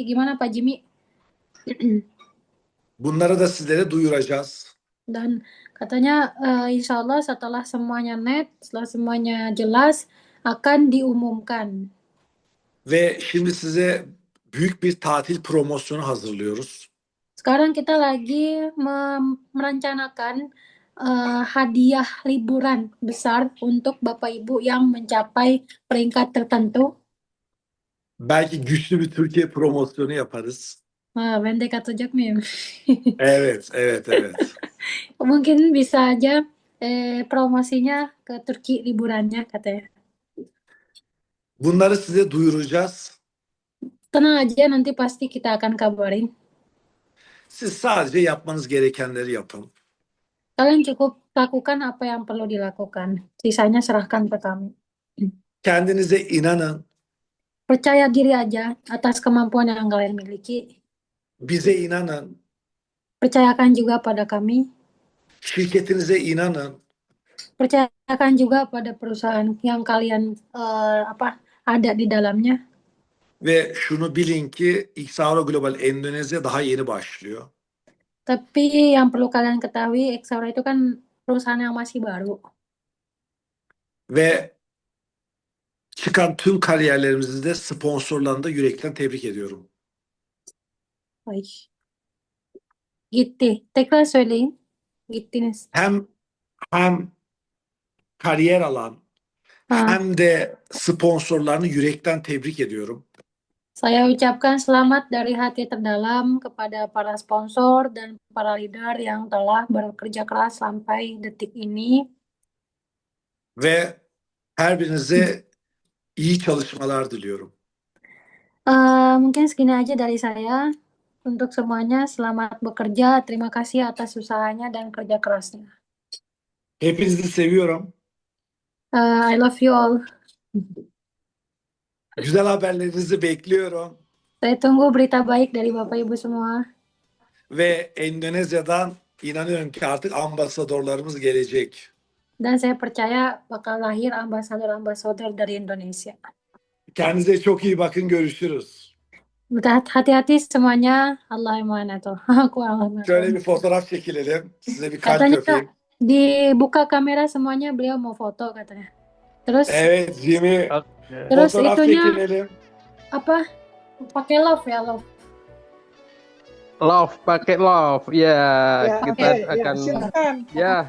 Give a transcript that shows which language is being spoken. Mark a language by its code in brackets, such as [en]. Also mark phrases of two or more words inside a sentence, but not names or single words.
[id] Gimana Pak Jimmy? [tr] Bunları da sizlere duyuracağız. [id] Dan katanya [ar] إن شاء الله [id] setelah semuanya net, setelah semuanya jelas akan diumumkan. [tr] Ve şimdi size büyük bir tatil promosyonu hazırlıyoruz. [id] Sekarang kita lagi merencanakan hadiah liburan besar untuk Bapak Ibu yang mencapai peringkat tertentu. [tr] Belki güçlü bir Türkiye promosyonu yaparız. Ben de katılacak mıyım? Evet. [id] Mungkin bisa aja promosinya ke Turki liburannya katanya. [tr] Bunları size duyuracağız. [id] Tenang aja, nanti pasti kita akan kabarin. [tr] Siz sadece yapmanız gerekenleri yapın. [id] Kalian cukup lakukan apa yang perlu dilakukan. Sisanya serahkan ke kami. [tr] Kendinize inanın. [id] Percaya diri aja atas kemampuan yang kalian miliki. [tr] Bize inanın. [id] Percayakan juga pada kami. [tr] Şirketinize inanın. [id] Percayakan juga pada perusahaan yang kalian ada di dalamnya. [tr] Ve şunu bilin ki Exaura Global Endonezya daha yeni başlıyor. [id] Tapi yang perlu kalian ketahui, Exaura itu kan perusahaan yang masih baru. [tr] Ve çıkan tüm kariyerlerimizi de sponsorlarını da yürekten tebrik ediyorum. Ay. Gitti. Tekrar söyleyin. Gittiniz. Hem kariyer alan hem de sponsorlarını yürekten tebrik ediyorum. [id] Saya ucapkan selamat dari hati terdalam kepada para sponsor dan para leader yang telah bekerja keras sampai detik ini. [tr] Ve her birinize iyi çalışmalar diliyorum. [id] Mungkin segini aja dari saya. Untuk semuanya, selamat bekerja. Terima kasih atas usahanya dan kerja kerasnya. [tr] Hepinizi seviyorum. [en] I love you all. [tr] Güzel haberlerinizi bekliyorum. [id] Saya tunggu berita baik dari Bapak Ibu semua. [tr] Ve Endonezya'dan inanıyorum ki artık ambasadorlarımız gelecek. [id] Dan saya percaya bakal lahir ambasador-ambasador dari Indonesia. [tr] Kendinize çok iyi bakın. Görüşürüz. [id] Hati-hati semuanya. [tr] Allah'a emanet ol. Şöyle bir fotoğraf çekilelim. Size bir kalp öpeyim. [id] Dibuka kamera semuanya, beliau mau foto katanya. Terus [tr] Evet Jimmy. [id] Terus [tr] Fotoğraf [id] itunya [tr] çekilelim. [id] apa? Pakai love ya, love. Love, pakai love. Ya, kita Oke, akan silakan. ya